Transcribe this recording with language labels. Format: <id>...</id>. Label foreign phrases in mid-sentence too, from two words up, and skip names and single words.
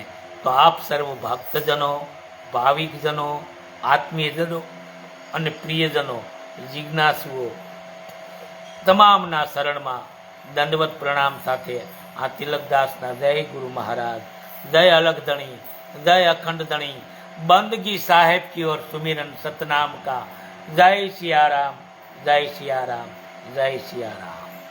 <gu>તો આપ સર્વ ભક્તજનો, ભાવિકજનો, આત્મીયજનો અને પ્રિયજનો, જિજ્ઞાસુઓ તમામના શરણમાં દંડવત પ્રણામ સાથે આ તિલકદાસના જય ગુરુ મહારાજ, જય અલગ ધણી, જય અખંડ ધણી, બંદગી સાહેબ</gu> <hi>की ओर सुमिरन सतनाम का. जय सिया राम, जय सिया राम, जय सिया राम.</hi>